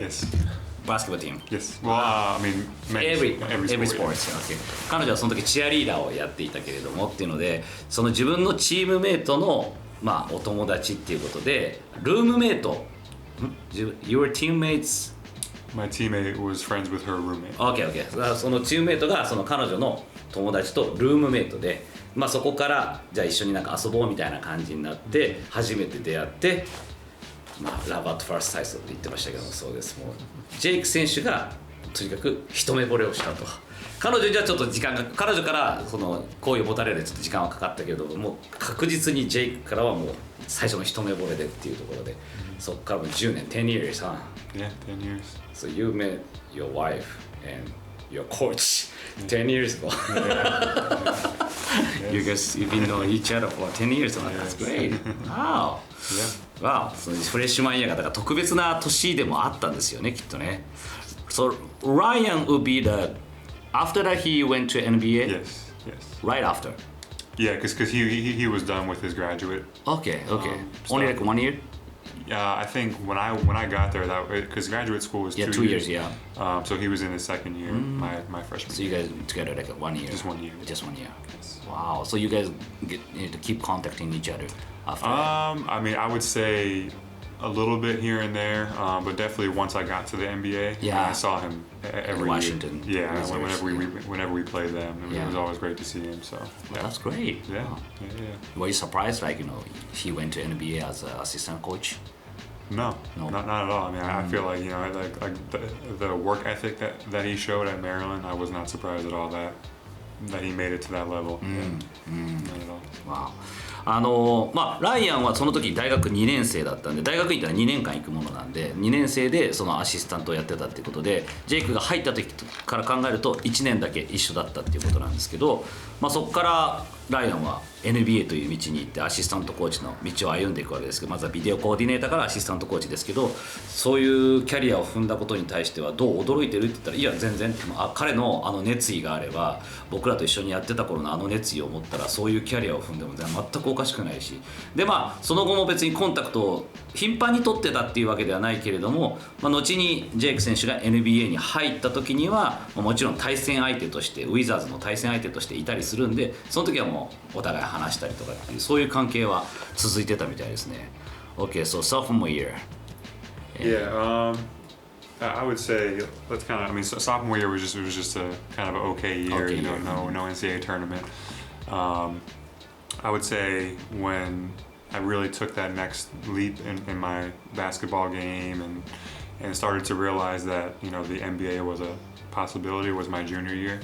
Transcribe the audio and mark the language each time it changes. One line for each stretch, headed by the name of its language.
English: Yes. Basketball team. Yes. Well, I mean, every sports. Okay.
Japanese: 彼女はその時チアリーダーをやっていたけれどもっていうので、その自分のチームメイトのお友達っていうことで、ルームメイト、
English: Your teammates? My teammate was friends with her roommate. Okay.
Japanese: そのチームメイトがその彼女の友達とルームメイトで、そこからじゃあ一緒になんか遊ぼうみたいな感じになって初めて出会って、ラブアットファーストサイトって言ってましたけども、そうです。もうジェイク選手がとにかく一目惚れをしたと。彼女にはちょっと彼女からその好意を持たれるちょっと時間はかかったけども、確実にジェイクからはもう最初の一目惚れでっていうところで、そこからもう10年
English: 10 years, huh? Yeah, 10 years. So you met your wife and your coach 10 years ago. You guys, you've been knowing each other for 10 years. That's great. Wow. Wow.
Japanese: そのフレッシュマンイヤーがだから特別な年でもあったんですよね、きっとね。
English: So Ryan would be the after that he went to NBA. Yes. Right after. Yeah, because he was done with his graduate. Okay. Only like 1 year. I think when I got there, that because graduate school was 2 years. Yeah. So he was in his second year, my freshman. So you guys together like 1 year. Just 1 year. Just 1 year. Yes. Wow. So you guys need to keep contacting each other after. I mean, I would say a little bit here and there, but definitely once I got to the NBA, I saw him every in Washington. year. Yeah, whenever we played them, it was always great to see him. So That's great. Yeah. Wow. Yeah. Were you surprised, like he went to NBA as an assistant coach? No, not at all. I mean, I feel like like the work ethic that he showed at Maryland, I was not surprised at all that he made it to that level. Not at all. Wow.
Japanese: ライアンはその時大学2年生だったんで、大学院ってのは2年間行くものなんで、2年生でそのアシスタントをやってたっていうことで、ジェイクが入った時から考えると1年だけ一緒だったっていうことなんですけど、そこからライアンは NBA という道に行ってアシスタントコーチの道を歩んでいくわけですけど、まずはビデオコーディネーターからアシスタントコーチですけど、そういうキャリアを踏んだことに対してはどう驚いてるって言ったら、いや全然、彼の熱意があれば、僕らと一緒にやってた頃の熱意を持ったらそういうキャリアを踏んでも全くおかしくないし、でその後も別にコンタクトを頻繁に取ってたっていうわけではないけれども、後にジェイク選手が NBA に入った時にはもちろん対戦相手としてウィザーズの対戦相手としていたりするんで、その時はもうお互い話したりとかっていうそういう関係は続いてたみたいですね。
English: Okay, so sophomore year. Yeah, I would say that's kind of. I mean, sophomore year was just a kind of an okay year. Okay, no NCAA tournament. I would say when I really took that next leap in my basketball game and started to realize that the NBA was a possibility was my junior year.